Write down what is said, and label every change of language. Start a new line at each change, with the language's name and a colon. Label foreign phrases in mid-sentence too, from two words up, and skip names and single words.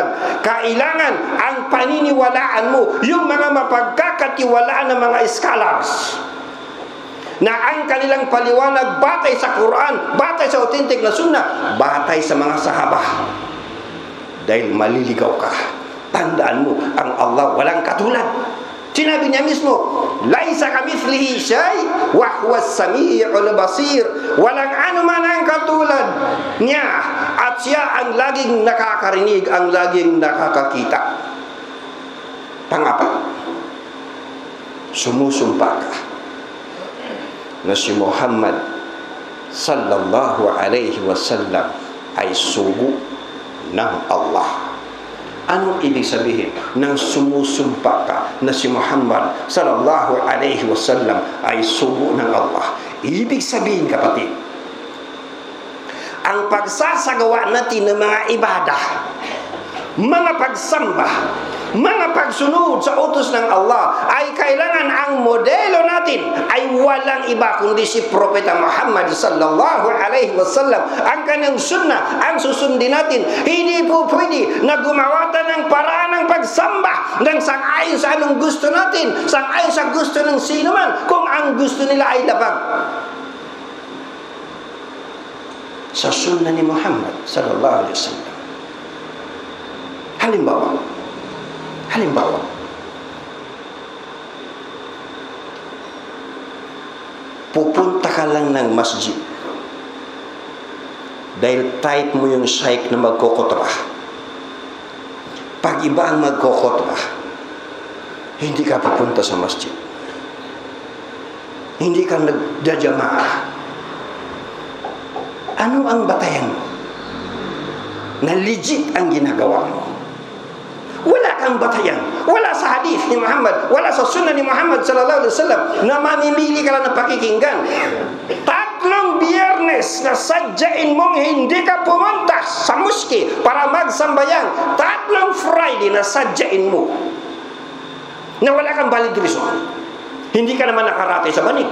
Filipino: Kailangan ang paniniwalaan mo yung mga mapagkakatiwalaan ng mga scholars na ang kanilang paliwanag batay sa Quran, batay sa authentic na sunnah, batay sa mga sahaba. Dahil maliligaw ka. Tandaan mo, ang Allah walang katulad. Sinabi niya mismo,
Arabic: ليس كمثله شيء وهو السميع البصير.
Filipino: Walang anuman ang katulad niya at siya ang laging nakakarinig, ang laging nakakakita. Pangapat, sumusumpa ka na si Muhammad
Arabic: صلى الله عليه وسلم
Filipino: ay sugo ng Allah. Anong ibig sabihin ng sumusumpa ka na si Muhammad
Arabic: صلى الله عليه وسلم
Filipino: ay sugo ng Allah? Ibig sabihin, kapatid, ang pagsasagawa natin ng mga ibadah, mga pagsamba, mga pagsunod sa utos ng Allah ay kailangan ang modelo natin ay walang iba kundi si Propeta Muhammad
Arabic: صلى الله عليه وسلم.
Filipino: Ang kanyang sunnah ang susundin natin. Hindi po pwede na gumawa ng paraan ng pagsamba ng sang-ayon sa anong gusto natin, sang-ayon sa gusto ng sino man, kung ang gusto nila ay labag sa sunnah ni Muhammad
Arabic: صلى الله عليه وسلم.
Filipino: Halimbawa, pupunta ka lang ng masjid dahil type mo yung shaykh na magkukutbah. Pag iba ang magkukutbah, hindi ka pupunta sa masjid. Hindi ka nagdajamaah. Ano ang batayan mo? Na legit ang ginagawa mo. Wala kang batayan. Wala sa hadith ni Muhammad, wala sa sunnah ni Muhammad
Arabic: صلى الله عليه وسلم
Filipino: na mamimili ka lang ng pakikinggan. 3 Biyernes na sadyain mong hindi ka pumunta sa muski para magsambayang. 3 Friday na sadyain mo na wala kang
English: valid reason.
Filipino: Hindi ka naman nakaratay sa banig.